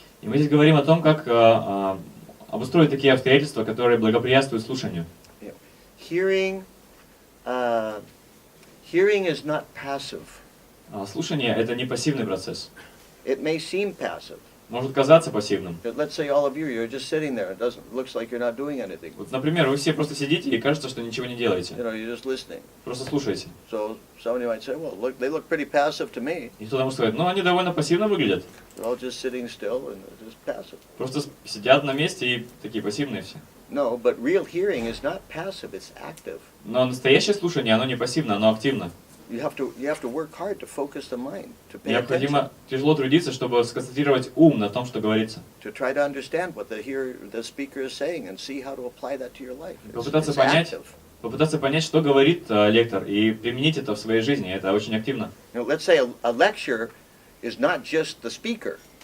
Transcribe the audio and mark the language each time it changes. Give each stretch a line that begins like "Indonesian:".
Russian: И мы здесь говорим о том, как обустроить такие обстоятельства, которые благоприятствуют слушанию.
English: Hearing is not passive.
Russian: Слушание — это не пассивный процесс.
English: It may seem passive.
Russian: Может казаться пассивным.
English: Let's say all of you, you're just sitting there. It looks like you're not doing anything.
Russian: Вот, например, вы все просто сидите и кажется, что ничего не делаете.
English: You're just listening.
Russian: Просто слушаете.
English: So somebody might say, well, look, they look pretty passive to me.
Russian: И кто-то может сказать, ну они довольно пассивно выглядят.
English: They're all just sitting still and they're just passive.
Russian: Просто сидят на месте и такие пассивные все.
English: No, but real hearing is not passive, it's active.
Russian: Но настоящее слушание, оно не пассивно, оно активно.
English: You have to work hard to focus the mind, to pay attention,
Russian: Необходимо тяжело трудиться, чтобы сконцентрировать ум на том, что говорится.
English: to try to understand what the speaker is saying and see how to apply that to your life.
Russian: Попытаться
English: It's
Russian: понять,
English: active.
Russian: что говорит лектор, и применить это в своей жизни. Это очень активно.
English: Let's say a lecture is not just the speaker,